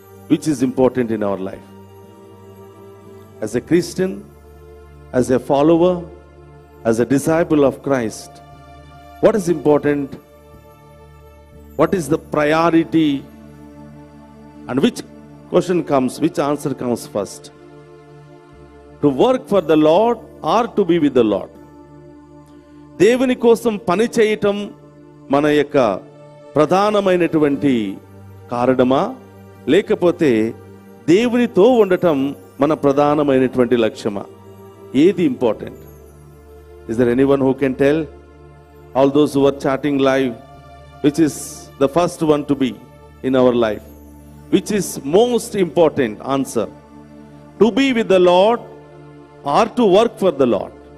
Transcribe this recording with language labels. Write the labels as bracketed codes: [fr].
[en] Which is important in our life? As a Christian, as a follower, as a disciple of Christ, what is important? What is the priority? And which question comes, which answer comes first? To work for the Lord or to be with the Lord? [te] దేవుని కోసం పని చేయటం మన యొక్క ప్రధానమైనటువంటి కారణమా, లేకపోతే దేవునితో ఉండటం మన ప్రధానమైనటువంటి లక్ష్యమా? ఏది important? [en] Is there anyone who can tell? All those who are chatting live, which is the first one to be in our life? Which is most important answer? To be with the Lord or to work for the Lord?